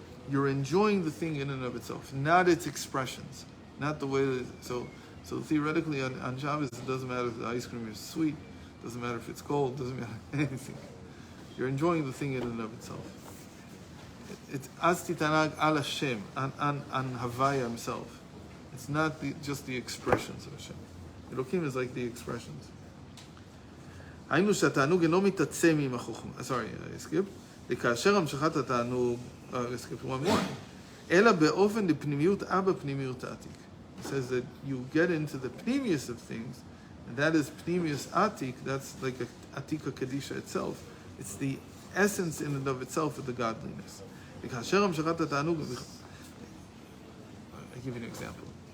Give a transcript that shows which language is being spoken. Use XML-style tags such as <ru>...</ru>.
<en>You're enjoying the thing in and of itself, not its expressions, not the way that, so theoretically on Shabbos it doesn't matter if the ice cream is sweet, doesn't matter if it's cold, doesn't matter anything. You're enjoying the thing in and of itself. It's az titanag al Hashem, on Havaya himself. It's not just the expressions of Hashem. Elokim is like the expressions.</en> <he>היינו שהתענוג אינו מתעצם עם החוכמה.</he> <en>Sorry, I skipped.</en> <he>וכאשר המשכת התענוג,</he> <en>I skipped one more.</en> <he>אלא באופן לפנימיות אבא פנימיות עתיק.</he> <en>It says that you get into the pneumius of things, and that is pneumius atik, that's like a Tika Kadisha itself. It's the essence in and of itself of the godliness.</en> <he>וכאשר המשכת התענוג,</he> <en>I'll give you an example.</en>